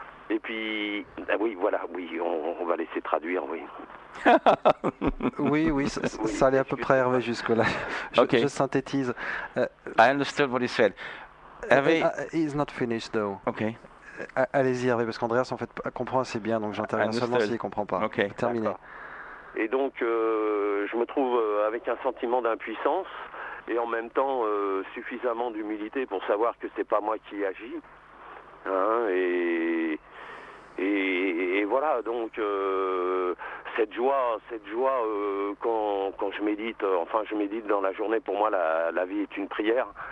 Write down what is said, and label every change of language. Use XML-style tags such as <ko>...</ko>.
<fr>Et puis, on va laisser traduire, oui. Oui, ça allait à peu près Hervé jusque-là. Je synthétise.</fr> <en>I understood what he said. Hervé, he's not finished though. Okay.</en> <fr>Allez-y Hervé, parce qu'Andreas en fait comprend assez bien, donc j'interviens seulement s'il ne comprend pas.</fr> <en>Okay.</en> <fr>Terminé. Et donc, je me trouve avec un sentiment d'impuissance et en même temps suffisamment d'humilité pour savoir que c'est pas moi qui agis. Hein, et voilà, donc cette joie quand je médite, je médite dans la journée, pour moi la vie est une prière.</fr>